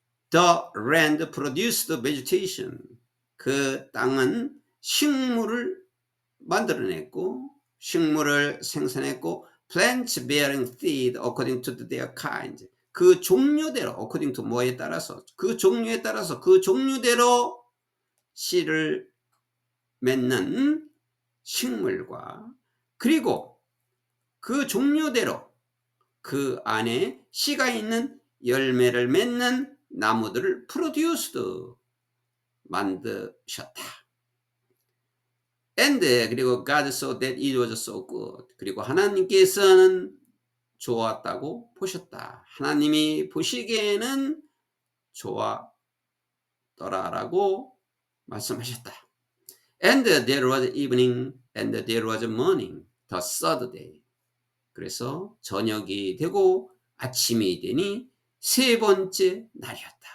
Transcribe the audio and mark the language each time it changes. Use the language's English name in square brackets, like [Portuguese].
[English] The land produced vegetation. [Korean] 그 땅은 식물을 만들어냈고 식물을 생산했고 [English] plants bearing seed according to their kind. [Korean] 그 종류대로 [English] according to [Korean] 뭐에 따라서 그 종류에 따라서 그 종류대로 씨를 맺는 식물과 그리고 그 종류대로 그 안에 씨가 있는 열매를 맺는 나무들을 produced 만드셨다. [English] And [Korean] 그리고 [English] God saw that it was so good. [Korean] 그리고 하나님께서는 좋았다고 보셨다. 하나님이 보시기에는 좋았더라라고 말씀하셨다. [English] And there was evening and there was morning, the third day. [Korean] 그래서 저녁이 되고 아침이 되니 세 번째 날이었다.